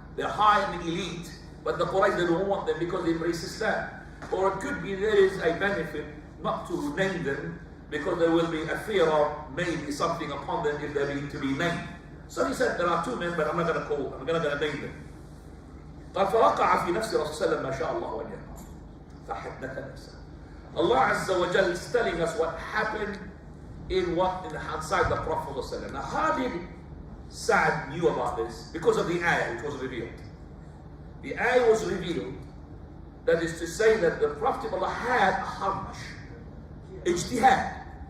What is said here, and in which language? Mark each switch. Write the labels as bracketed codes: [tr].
[en] They're high in the elite, but the Quraysh, they don't want them because they embrace Islam. Or it could be there is a benefit not to name them because there will be a fear of maybe something upon them if they're going to be named. So he said, there are 2 men, but I'm not going to call them, I'm going to name them. [ar] قال فوقع في نفس رسول الله ما شاء الله أن يقع فحدث نفسه. [en] Allah Azza wa Jal is telling us what happened inside the Prophet. Now, how did Sa'd knew about this? Because of the ayah which was revealed. The ayah was revealed, that is to say that the Prophet had a harmash, ijtihad.